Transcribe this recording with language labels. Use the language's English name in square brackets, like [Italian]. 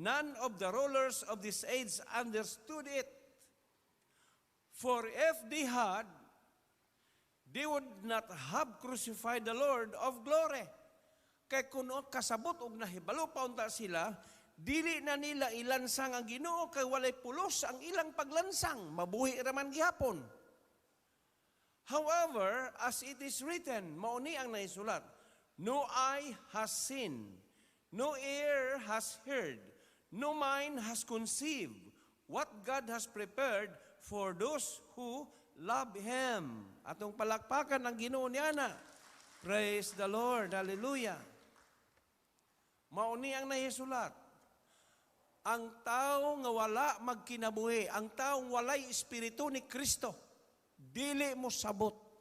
[English] None of the rulers of this age understood it. For if they had, they would not have crucified the Lord of glory. [Cebuano] Kay kuno kasabot og nahibalo pa unta sila, dili na nila ilansang ang Ginoo kay walay pulos ang ilang paglansang, mabuhi raman gihapon. [English] However, as it is written, [Cebuano] mao ni ang naisulat, [English] no eye has seen, no ear has heard, no mind has conceived what God has prepared for those who love Him. [Cebuano] Atong palakpakan ang Ginoo niya na. [English] Praise the Lord. Hallelujah. [Cebuano] Mauni ang nahisulat. Ang tao nga wala magkinabuhi, ang taong walay espiritu ni Kristo, dili mo sabot.